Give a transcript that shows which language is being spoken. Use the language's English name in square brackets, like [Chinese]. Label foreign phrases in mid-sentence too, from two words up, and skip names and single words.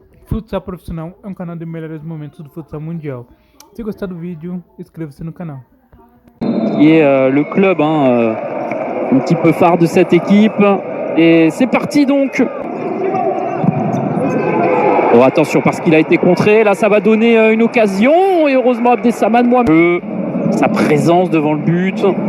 [Portuguese] Futsal Profissional é um canal de melhores momentos do futsal mundial. Se gostar do vídeo, inscreva-se no canal. [French] Qui est le club un petit peu phare de cette équipe. Et c'est parti donc. Oh, attention parce qu'il a été contré. Là, ça va donner une occasion. Et heureusement, Abdessaman Mohamed, sa présence devant le but.